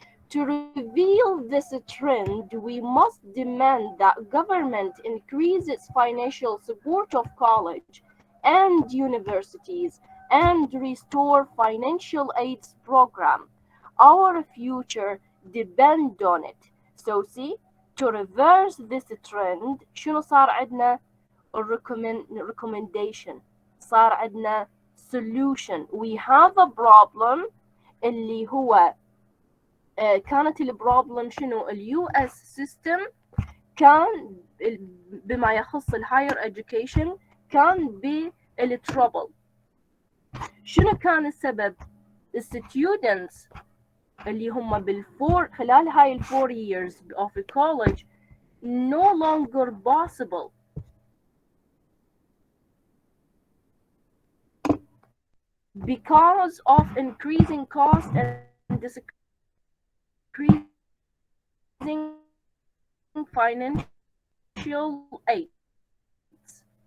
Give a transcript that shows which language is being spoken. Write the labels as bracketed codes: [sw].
[en] To reveal this trend, we must demand that government increase its financial support of college and universities and restore financial aid program. Our future depends on it. So see, to reverse this trend [ar] شنو صار عندنا؟ [en] recommendation، صار عندنا solution. We have a problem [ar] اللي هو كانت البروبلم شنو؟ اليو اس سيستم كان بما يخص الهاير education كان بالترابل. شنو كان السبب؟ الستودنتس اللي هم خلال هاي الفور [en] years of college no longer possible because of increasing cost and decreasing financial aids.